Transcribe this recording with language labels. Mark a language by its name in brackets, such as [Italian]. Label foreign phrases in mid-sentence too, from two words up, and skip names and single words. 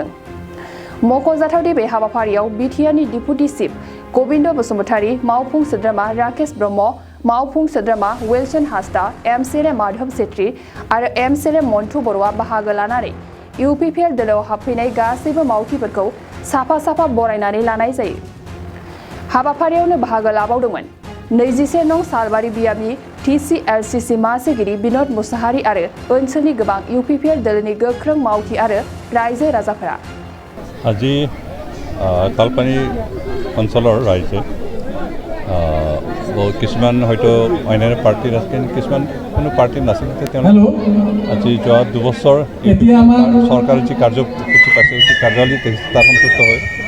[Bodo] मख'जाथावदि बे हाबाफारियाव बिटिआरनि डिपुटि चिफ गबिन्द बसुमतारी, मावफुं सोद्रोमा राकेश ब्रह्म, मावफुं सोद्रोमा विल्सन हासदा, एमसिएलए माधव छेत्री आरो एमसिएलए मन्टु बर'आ बाहागो लानानै इउपिपिएल दोलोआव हाबफैनाय गासैबो मावथिफोरखौ साफा साफा बरायनानै लानाय जायो। हाबाफारियावनो बाहागो लाबावदोंमोन 21 नं सालबारि बियाबनि टिसिएलसिसि मासिगिरि बिनोद मुसाहारि आरो ओनसोलनि गोबां इउपिपिएल दोलोनि गोख्रों मावथि आरो रायजो राजाफोरा। [Assamese] আজি তালপানী অঞ্চলৰ ৰাইজে কিছুমান হয়তো অন্যান্য পাৰ্টিৰ আছে কিন্তু কিছুমান কোনো পাৰ্টিৰ নাছিল আজি যোৱা 2 বছৰ চৰকাৰে যি কাৰ্যসূচী পাইছে সেই কাৰ্যাৱলী তাৰ সন্তুষ্ট হৈ